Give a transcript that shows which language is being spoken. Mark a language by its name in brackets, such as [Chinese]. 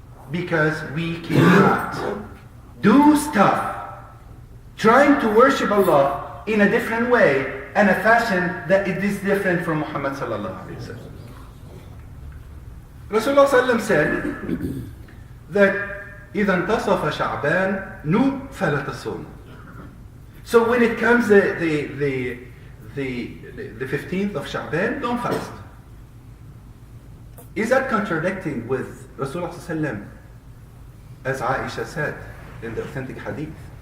[English] Because we cannot do stuff trying to worship Allah in a different way and a fashion that it is different from Muhammad sallallahu alayhi wa sallam. Rasulullah sallam said that [Arabic] إِذَا انْتَصَفَ شَعْبَانُ نُ فَلَا تَصُومُ. [English] So when it comes the 15th of Sha'ban, don't fast. Is that contradicting with Rasulullah sallam, as Aisha said in the authentic hadith?